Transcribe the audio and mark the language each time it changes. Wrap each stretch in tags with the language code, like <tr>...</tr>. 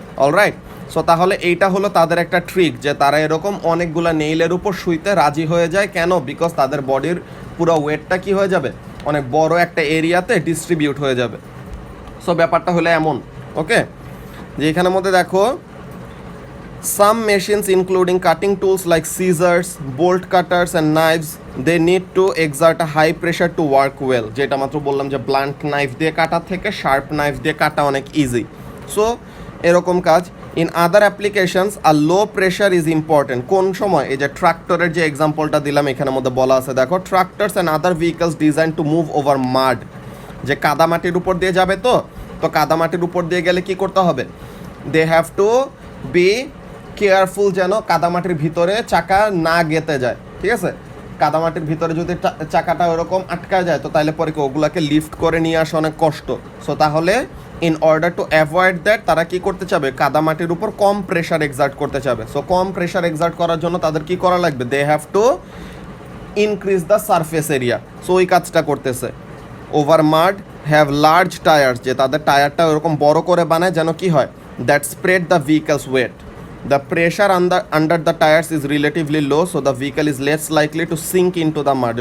<bn>Alright, so তাহলে এইটা হলো তাদের একটা ট্রিক, যে তারা এরকম অনেকগুলো নেইলের উপর শুইতে রাজি হয়ে যায়। কেন, বিকজ তাদের বডির পুরো ওয়েটটা কি হয়ে যাবে, অনেক বড় একটা এরিয়াতে ডিস্ট্রিবিউট হয়ে যাবে। সো ব্যাপারটা হলো এমন। ওকে, যে এখানের মধ্যে দেখো</bn> <en>Some machines, including cutting tools like scissors, bolt cutters, and knives, they need to exert a high pressure to work well.</en> <bn>যেটা মাত্র বললাম যে ব্লান্ট নাইফ দিয়ে কাটা থেকে শার্প নাইফ দিয়ে কাটা অনেক ইজি। সো এরকম কাজ।</bn> <en>In other applications a low pressure is important.</en> <bn>কোন সময়? এই যে ট্রাক্টরের যে এক্সাম্পলটা দিলাম এখানের মধ্যে বলা আছে, দেখো</bn> <en>Tractors and other vehicles design to move over mud.</en> <bn>যে কাদামাটির উপর দিয়ে যাবে, তো কাদামাটির উপর দিয়ে গেলে কি করতে হবে?</bn> <en>they have to be careful</en> <bn>যেন কাদামাটির ভিতরে চাকা না গেতে যায়, ঠিক আছে? কাদামাটির ভিতরে যদি চাকাটা ওরকম আটকা যায় তো তাহলে পরে কি ওগুলাকে লিফট করে নিয়ে আসা অনেক কষ্ট। সো তাহলে</bn> <en>in order to avoid that</en> <bn>তারা কি করতে চাবে? কাদামাটির উপর কম প্রেশার এক্সার্ট করতে চাবে। সো কম প্রেশার এক্সার্ট করার জন্য তাদের কি করা লাগবে?</bn> <en>They have to increase the surface area.</en> <bn>So ওই কাজটা করতেছে।</bn> <en>over mud have large tyres,</en> <bn>যে তাদের টায়ারটা ওরকম বড় করে বানায় যেন কি হয়?</bn> <en>That spread the vehicle's weight. The pressure under the tires is relatively low, so the vehicle is less likely to sink into the mud.</en>